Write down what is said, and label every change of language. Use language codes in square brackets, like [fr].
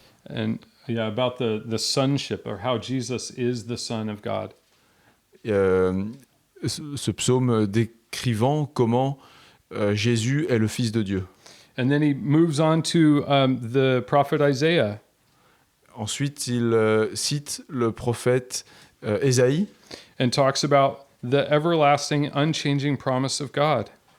[en] And yeah, about the sonship, or how Jesus is the Son of God. [fr] Ce psaume décrivant comment Jésus est le Fils de Dieu. [en] And then he moves on to the prophet Isaiah. [fr] Ensuite, il cite le prophète Ésaïe [en] And talks about the everlasting, unchanging promise of God.